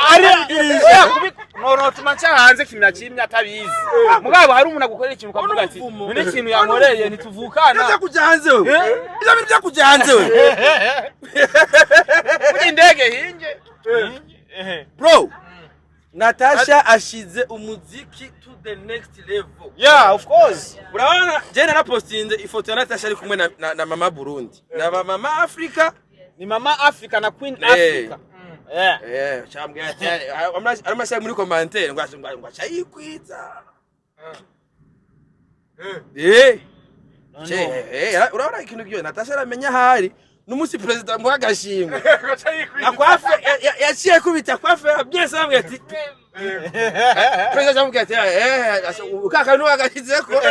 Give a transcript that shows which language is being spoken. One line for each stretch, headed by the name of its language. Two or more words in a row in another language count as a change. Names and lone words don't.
Rundi: Ari no tumanca hanze kimya kimya atabizi. Mugabo hari umuntu agukorera ikintu ukavuga ati none ikintu yankoreye ntituvukana. Byo kuja hanze we. Ibyo bintu byo kuja hanze we. Kuri ndege hinje.
English: Bro. Natasha
Rundi: ashize umuziki
English: to the next level. Yeah, of course.
Rundi: Urabona je narapostinze ifoto ya Natasha ari kumwe na mama Burundi. Na mama Africa, Ni mama Africa na Queen Africa. Chambwe ati aramashya muri commentaire ngo achayikwitsa. Urabona ikintu kiyo Natasha aramenya hari n'umusi president ngo agashimwe. Akwafe yaciye kubita kwafe byese bamwe ati president amubwira ati ukaka no agashizeko.